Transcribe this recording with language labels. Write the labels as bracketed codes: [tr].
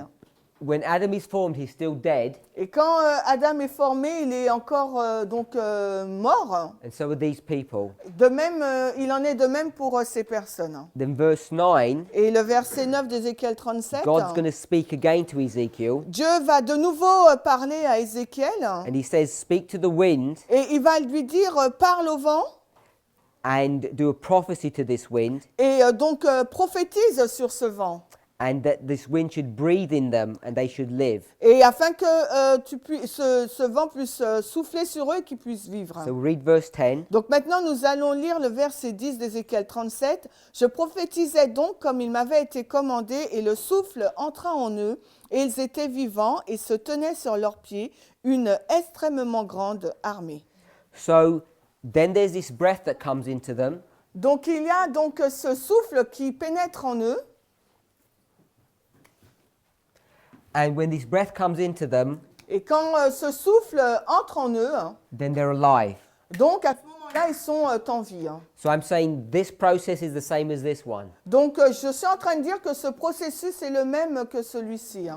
[en] And when Adam is formed, he's still dead, [fr] Et quand Adam est formé, il est encore mort. [en] and so are these people. [fr] De même, il en est de même pour ces personnes. [en] Then verse 9, [fr] Et le verset 9 d'Ézéchiel 37, [en] God's going to speak again to Ezekiel, [fr] Dieu va de nouveau parler à Ézéchiel [en] and he says, speak to the wind [fr] et il va lui dire parle au vent [en] and do a prophecy to this wind, [fr] et donc prophétise sur ce vent. [en] and that this wind should breathe in them and they should live. [fr] Et afin que ce vent puisse souffler sur eux et qu'ils puissent vivre. [en] So read verse 10. [fr] Donc maintenant, nous allons lire le verset 10 d'Ézéchiel 37. « Je prophétisais donc comme il m'avait été commandé, et le souffle entra en eux, et ils étaient vivants et se tenaient sur leurs pieds, une extrêmement grande armée. [en] So then there's this breath that comes into them, » [fr] Donc il y a donc ce souffle qui pénètre en eux. [en] and when this breath comes into them, [fr] Et quand ce souffle entre en eux, [en] then they're alive. [fr] donc à ce moment-là, ils sont en vie. [en] So I'm saying this process is the same as this one. [fr] Donc je suis en train de dire que ce processus est le même que celui-ci.